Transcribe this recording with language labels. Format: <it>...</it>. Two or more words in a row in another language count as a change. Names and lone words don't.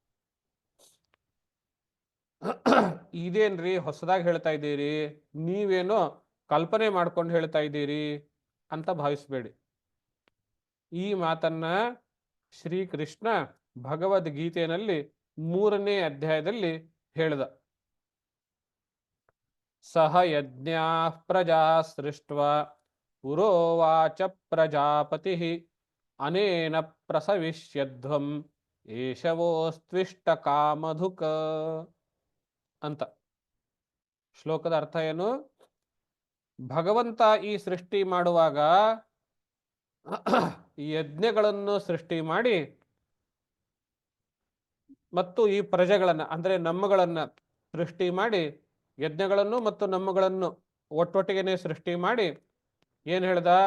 <kn>ಇದೇನ್ರಿ ಹೊಸದಾಗಿ ಹೇಳ್ತಾ ಇದ್ದೀರಿ, ನೀವೇನೋ ಕಲ್ಪನೆ ಮಾಡ್ಕೊಂಡು ಹೇಳ್ತಾ ಇದ್ದೀರಿ ಅಂತ ಭಾವಿಸ್ಬೇಡಿ. ಈ ಮಾತನ್ನ ಶ್ರೀಕೃಷ್ಣ ಭಗವದ್ಗೀತೆಯಲ್ಲಿ 3ನೇ ಅಧ್ಯಾಯದಲ್ಲಿ ಹೇಳ್ದ.</kn> <sa>ಸಹ ಯಜ್ಞಾ ಪ್ರಜಾ ಸೃಷ್ಟ್ವಾ ಪುರೋವಾಚ ಪ್ರಜಾಪತಿ ಅನೇನ ಪ್ರಸವಿಷ್ಯಧ್ವಂ ಏಷವೋಸ್ತ್ವಿಷ್ಟ ಕಾಮಧುಕ ಅಂತ.</sa> <kn>ಶ್ಲೋಕದ ಅರ್ಥ ಏನು? ಭಗವಂತ ಈ ಸೃಷ್ಟಿ ಮಾಡುವಾಗ ಯಜ್ಞಗಳನ್ನು ಸೃಷ್ಟಿ ಮಾಡಿ ಮತ್ತು ಈ ಪ್ರಜೆಗಳನ್ನ ಅಂದ್ರೆ ನಮ್ಮಗಳನ್ನ ಸೃಷ್ಟಿ ಮಾಡಿ, ಯಜ್ಞಗಳನ್ನು ಮತ್ತು ನಮ್ಮಗಳನ್ನು ಒಟ್ಟೊಟ್ಟಿಗೆನೆ ಸೃಷ್ಟಿ ಮಾಡಿ ಏನ್ ಹೇಳ್ದ?</kn>